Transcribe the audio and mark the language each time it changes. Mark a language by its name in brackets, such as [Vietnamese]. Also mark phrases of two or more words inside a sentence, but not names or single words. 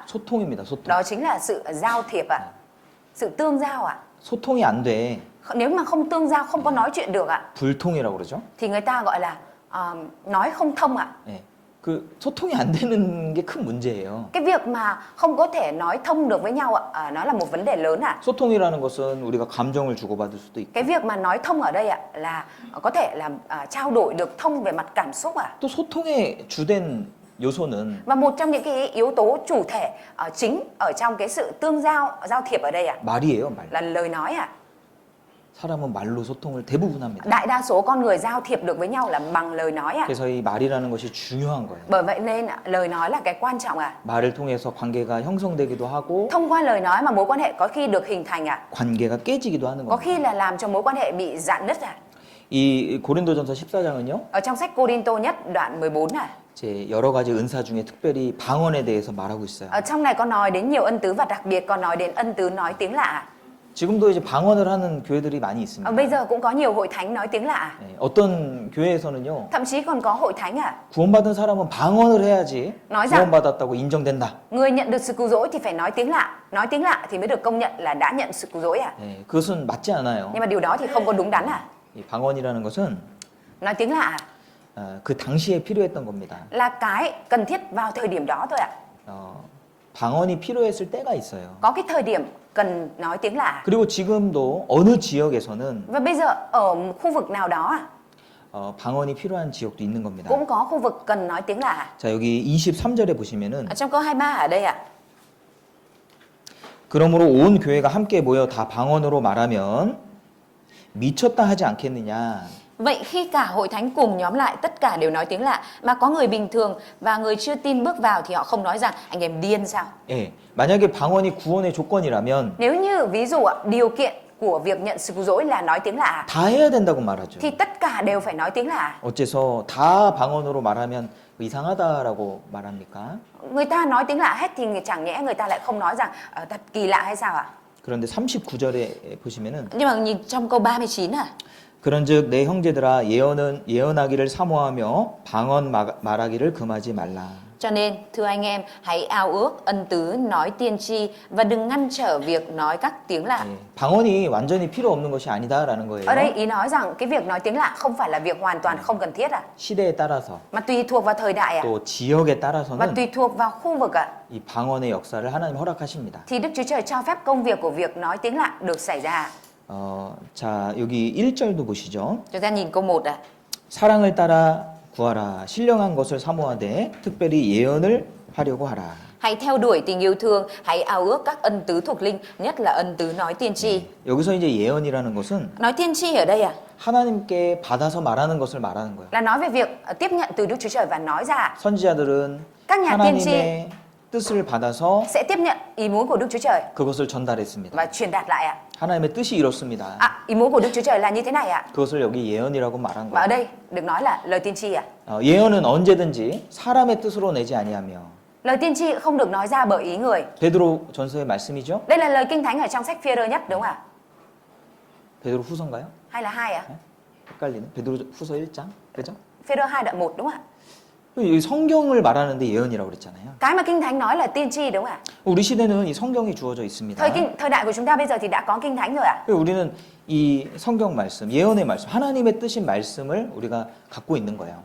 [Korean] 소통입니다. 소통. [Vietnamese] đó chính là sự giao thiệp ạ, sự tương giao ạ. [Korean] 소통이 안 돼. [Vietnamese] Nếu mà không tương giao, không có nói chuyện được ạ, [Korean] 불통이라고 그러죠. [Vietnamese] thì người ta gọi là nói không thông ạ. [Korean] 예. 그 소통이 안 되는 게 큰 문제예요. [Vietnamese] Cái việc mà không có thể nói thông được với nhau ạ, nó là một vấn đề lớn ạ. [Korean] 소통이라는 것은 우리가 감정을 주고받을 수도 있고 [Vietnamese] Cái việc mà nói thông ở đây ạ là có thể là trao đổi được thông về mặt cảm xúc ạ. [Korean] 또 소통의 주된 요소는 [Vietnamese] Và một trong những cái yếu tố chủ thể chính ở trong cái sự tương giao, giao thiệp ở đây ạ [Korean] 말이에요, 말. [Vietnamese] là lời nói ạ. [Korean] 사람은 말로 소통을 대부분 합니다. [Vietnamese] Đại đa số con người giao thiệp được với nhau là bằng lời nói ạ. [Korean] 그래서 이 말이라는 것이 중요한 거예요. [Vietnamese] Bởi vậy nên lời nói là cái quan trọng ạ. [Korean] 말을 통해서 관계가 형성되기도 하고 [Vietnamese] Thông qua lời nói mà mối quan hệ có khi được hình thành ạ, [Korean] 관계가 깨지기도 하는 [Vietnamese] có [Korean] 겁니다. [Vietnamese] khi là làm cho mối quan hệ bị rạn nứt ạ. [Korean] 이 고린도전서 14장은요. [Vietnamese] Ở trong sách Cô-rin-tô nhất đoạn 14 ạ, [Korean] 이제 여러 가지 은사 중에 특별히 방언에 대해서 말하고 있어요. [Vietnamese] ở trong này có nói đến nhiều ân tứ và đặc biệt còn nói đến ân tứ nói tiếng lạ ạ. [Korean] 지금도 이제 방언을 하는 교회들이 많이 있습니다. [Vietnamese] Bây giờ cũng có nhiều hội thánh nói tiếng lạ ạ. [Korean] 예, 어떤 교회에서는요. [Vietnamese] Thậm chí còn có hội thánh ạ, [Korean] 구원받은 사람은 방언을 해야지 [Vietnamese] nói rằng [Korean] 구원받았다고 인정된다. [Vietnamese] người nhận được sự cứu rỗi thì phải nói tiếng lạ. Nói tiếng lạ thì mới được công nhận là đã nhận sự cứu rỗi ạ. [Korean] 예, 그것은 맞지 않아요. [Vietnamese] Nhưng mà điều đó thì không có đúng đắn ạ. [Korean] 이 방언이라는 것은 [Vietnamese] Nói tiếng lạ [Korean] 그 당시에 필요했던 겁니다. [Vietnamese] là cái cần thiết vào thời điểm đó thôi ạ. [Korean] 방언이 필요했을 때가 있어요. [Vietnamese] Có cái thời điểm cần nói tiếng lạ. [Korean] 그리고 지금도 어느 지역에서는 [Vietnamese] Và bây giờ ở khu vực nào đó ạ, [Korean] 방언이 필요한 지역도 있는 겁니다. [Vietnamese] cũng có khu vực cần nói tiếng lạ. [Korean] 자, 여기 23절에 보시면은 [Vietnamese] Ở trong câu 23 ở đây ạ. [Korean] 그러므로 온 교회가 함께 모여 다 방언으로 말하면 미쳤다 하지 않겠느냐. [Vietnamese] Vậy khi cả hội thánh cùng nhóm lại tất cả đều nói tiếng lạ mà có người bình thường và người chưa tin bước vào thì họ không nói rằng anh em điên sao? [Korean] 예, 만약에 방언이 구원의 조건이라면 [Vietnamese] Nếu như ví dụ ạ, điều kiện của việc nhận sự cứu rỗi là nói tiếng lạ [Korean] 다 해야 된다고 말하죠. [Vietnamese] thì tất cả đều phải nói tiếng lạ. [Korean] 어째서 다 방언으로 말하면 이상하다라고 말합니까? [Vietnamese] Người ta nói tiếng lạ hết thì chẳng nhẽ người ta lại không nói rằng thật kỳ lạ hay sao ạ? [Korean] 그런데 39절에 보시면은 [Vietnamese] Nhưng mà nhìn trong câu 39 à, [Korean] 그런즉 내 형제들아 예언하기를 사모하며 방언 말하기를 금하지 말라. [Vietnamese] cho nên thưa anh em hãy ao ước ân tứ nói tiên tri và đừng ngăn trở việc nói các tiếng lạ. [Korean] 예, 방언이 완전히 필요 없는 것이 아니다라는 거예요. [Vietnamese] Ở đây ý nói rằng cái việc nói tiếng lạ không phải là việc hoàn toàn không cần thiết ạ, [Korean] 시대에 따라서 [Vietnamese] mà tùy thuộc vào thời đại ạ, [Korean] 또 지역에 [Vietnamese] và [Korean] 따라서는 [Vietnamese] tùy thuộc vào khu vực ạ, [Korean] 이 방언의 역사를 하나님 허락하십니다. [Vietnamese] thì Đức Chúa Trời cho phép công việc của việc nói tiếng lạ được xảy ra. [Korean] 자, 여기 1절도 보시죠. [Vietnamese] Chúng ta nhìn câu 1 ạ. [Korean] 사랑을 따라 구하라. 신령한 것을 사모하되 특별히 예언을 하려고 하라. [Vietnamese] Hãy theo đuổi tình yêu thương, hãy ao ước các ân tứ thuộc linh, nhất là ân tứ nói tiên tri. [Korean] 여기서 이제 예언이라는 것은 [Vietnamese] Nói tiên tri ở đây ạ, [Korean] 하나님께 받아서 말하는 것을 말하는 거예요. [Vietnamese] là nói về việc tiếp nhận từ Đức Chúa Trời và nói ra. [Korean] 선지자들은 [Vietnamese] Các nhà tiên tri [Korean] 하나님의 뜻을 받아서 [Vietnamese] sẽ tiếp nhận ý muốn của Đức Chúa Trời [Korean] 그것을 전달했습니다. [Vietnamese] và truyền đạt lại ạ. [Korean] 하나님의 뜻이 이렇습니다. [Vietnamese] Ý muốn của Đức Chúa Trời là như thế này ạ. [Korean] 그것을 여기 예언이라고 말한 [Vietnamese] Và ở [Korean] 거예요. [Vietnamese] đây được nói là lời tiên tri ạ. [Korean] 예언은 언제든지 사람의 뜻으로 내지 아니하며. [Vietnamese] Lời tiên tri không được nói ra bởi ý người. [Korean] 베드로 전서의 말씀이죠? [Vietnamese] Đây là lời kinh thánh ở trong sách Phi-e-rơ nhất đúng không ạ? [Korean] 베드로 후서인가요? [Vietnamese] Hay là 2 ạ? [Korean] 헷갈리네. 베드로 후서 1장. 그죠? [Vietnamese] Phi-e-rơ 2 đoạn 1 đúng không ạ? [Korean] 이 성경을 말하는데 예언이라고 그랬잖아요. [Vietnamese] Cái mà kinh thánh nói là tiên tri đúng không ạ? [Korean] 우리 시대는 이 성경이 주어져 있습니다. [Vietnamese] Thời đại của chúng ta bây giờ thì đã có kinh thánh rồi ạ. [Korean] 우리는 이 성경 말씀, 예언의 말씀, 하나님의 뜻인 말씀을 우리가 갖고 있는 거예요.